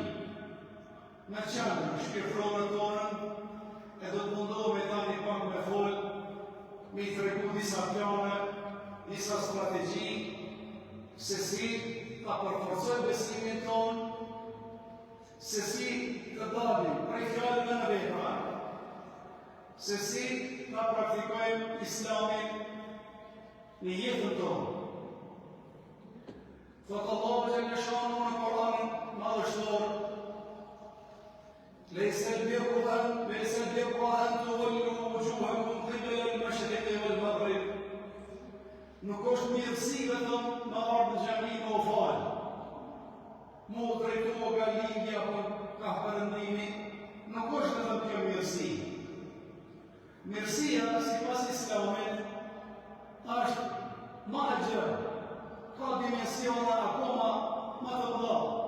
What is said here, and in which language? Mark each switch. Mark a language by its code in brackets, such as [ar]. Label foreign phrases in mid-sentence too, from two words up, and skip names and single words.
[sq] Me qëndrën shpirtërore tonën, e do të mundohemi tani pak me fol, me i tregu disa plane, disa strategji, se si ta përforcojmë besimin tonë, se si të dalim prej fjalëve në vepra, se si ta praktikojmë Islamin në jetën tonë. Thotë Allahu [ar] جل شأنه [sq] në Kur'anin madhështor: [ar] ليس البر أن تولوا وجوهكم قبل المشرق والمغرب. [sq] Nuk është mirësi vetëm në ardhë në xhami me u falë, mu drejtohu nga lindja për ka perëndimi, nuk është vetëm kjo mirësi. Mirësia, sipas Islamit, është më e gjerë, ka dimensiona akoma më të mëdha.